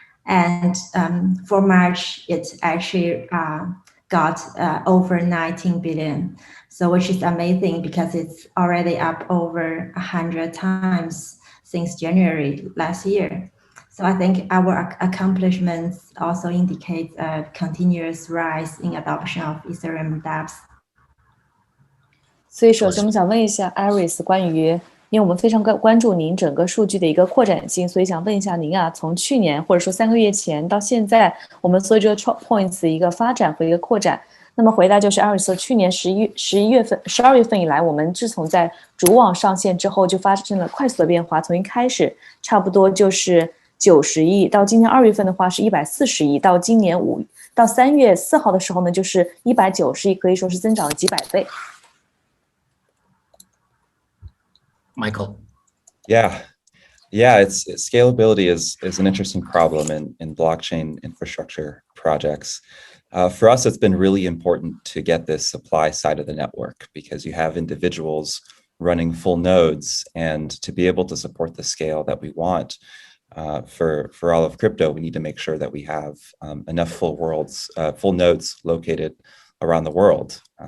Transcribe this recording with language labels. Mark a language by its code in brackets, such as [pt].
[en] And for March, it actually got over 19 billion. So which is amazing because it's already up over 100 times since January last year. So I think our accomplishments also indicate a continuous rise in adoption of Ethereum dApps. [zh] 所以首先我们想问一下 Iris 关于，因为我们非常关注您整个数据的一个扩展性，所以想问一下您啊，从去年或者说3个月前到现在，我们所有这个 [en] choke points [zh] 的一个发展和一个扩展。那么回答就是 Iris 去年12月份以来，我们自从在主网上线之后，就发生了快速的变化。从一开始差不多就是90亿，到今年2月份的话是140亿，到今年到3月4号的时候呢，就是190亿，可以说是增长了几百倍。 [en] Michael. Yeah, it's scalability is an interesting problem in blockchain infrastructure projects. For us, it's been really important to get this supply side of the network because you have individuals running full nodes, and to be able to support the scale that we want for all of crypto, we need to make sure that we have enough full nodes located around the world.